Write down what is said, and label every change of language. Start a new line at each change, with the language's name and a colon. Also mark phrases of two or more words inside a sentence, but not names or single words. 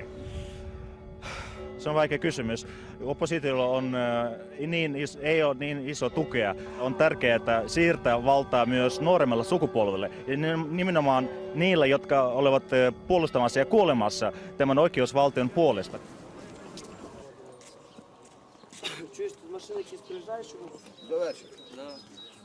Finnish: Se on vaikea kysymys. Oppositiolla ei ole niin iso tukea. On tärkeää siirtää valtaa myös nuoremmalle sukupolvelle. Ja nimenomaan niillä, jotka olevat puolustamassa ja kuolemassa tämän oikeusvaltion puolesta.
Ukrainian: Чуєш, тут машина якісь приїжджає, що... До вечора.